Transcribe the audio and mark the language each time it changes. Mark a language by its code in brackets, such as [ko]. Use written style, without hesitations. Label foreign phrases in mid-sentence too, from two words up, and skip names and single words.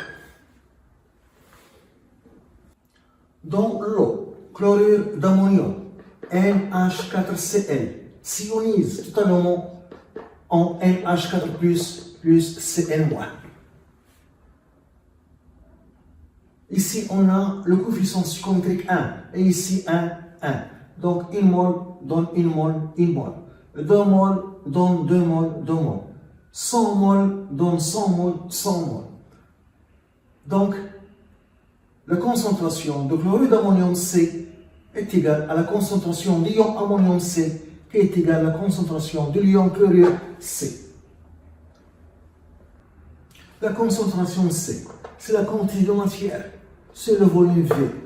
[fr] Dans l'eau, chlorure d'ammonium, NH4Cl, s'ionise totalement en NH4+, plus Cl-. Ici, on a le coefficient stoichiométrique 1, et ici 1, 1. Donc, 1 mol donne 1 mol, 1 mol. 2 mol donne 2 mol, 2 mol. 100 mol donne 100 mol, 100 mol. Donc, la concentration de chlorure d'ammonium C est égale à la concentration d'ion ammonium C qui est égale à la concentration de l'ion chlorure C. La concentration C, c'est la quantité de matière, c'est le volume V.